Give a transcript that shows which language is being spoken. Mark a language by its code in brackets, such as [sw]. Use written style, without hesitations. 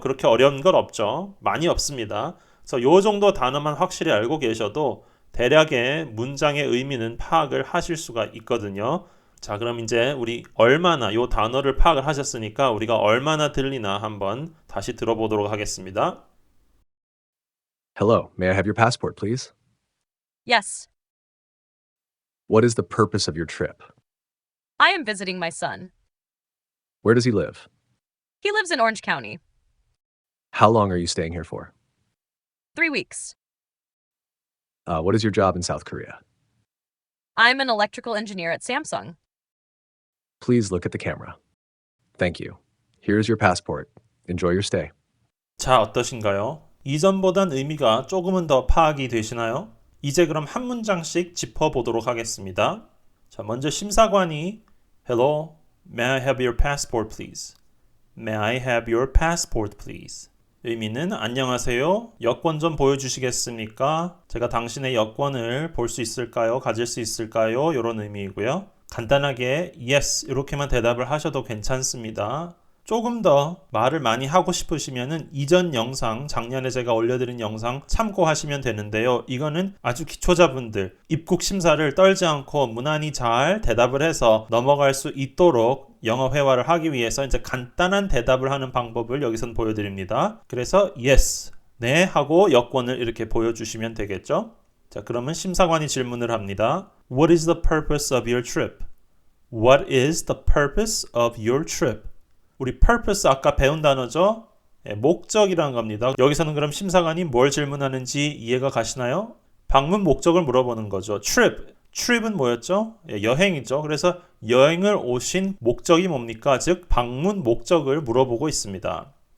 [ko] 그렇게 어려운 건 없죠. 많이 없습니다. 그래서 이 정도 단어만 확실히 알고 계셔도 대략의 문장의 의미는 파악을 하실 수가 있거든요. 자, 그럼 이제 우리 얼마나 요 단어를 파악을 하셨으니까 우리가 얼마나 들리나 한번 다시 들어보도록 하겠습니다. [en] Hello, may I have your passport, please? Yes, What is the purpose of your trip? I am visiting my son. Where does he live? He lives in Orange County. How long are you staying here for? 3 weeks. What is your job in South Korea? I'm an electrical engineer at Samsung. Please look at the camera. Thank you. Here is your passport. Enjoy your stay. [ko] 자, 어떠신가요? 이전보단 의미가 조금은 더 파악이 되시나요? 이제 그럼 한 문장씩 짚어보도록 하겠습니다. 자, 먼저 심사관이 [en] Hello, may I have your passport please? May I have your passport please? [ko] 의미는 안녕하세요. 여권 좀 보여주시겠습니까? 제가 당신의 여권을 볼 수 있을까요? 가질 수 있을까요? 이런 의미이고요. 간단하게 yes 이렇게만 대답을 하셔도 괜찮습니다. 조금 더 말을 많이 하고 싶으시면은 이전 영상, 작년에 제가 올려드린 영상 참고하시면 되는데요. 이거는 아주 기초자분들, 입국 심사를 떨지 않고 무난히 잘 대답을 해서 넘어갈 수 있도록 영어 회화를 하기 위해서 이제 간단한 대답을 하는 방법을 여기선 보여드립니다. 그래서 yes, 네 하고 여권을 이렇게 보여주시면 되겠죠. 자, 그러면 심사관이 질문을 합니다. [en] What is the purpose of your trip? What is the purpose of your trip? [ko] 우리 purpose 아까 배운 단어죠? 목적이라는 겁니다. 여기서는 그럼 심사관이 뭘 질문하는지 이해가 가시나요? 방문 목적을 물어보는 거죠. trip은 뭐였죠? 여행이죠. 그래서 여행을 오신 목적이 뭡니까? 즉 방문 목적을 물어보고 있습니다.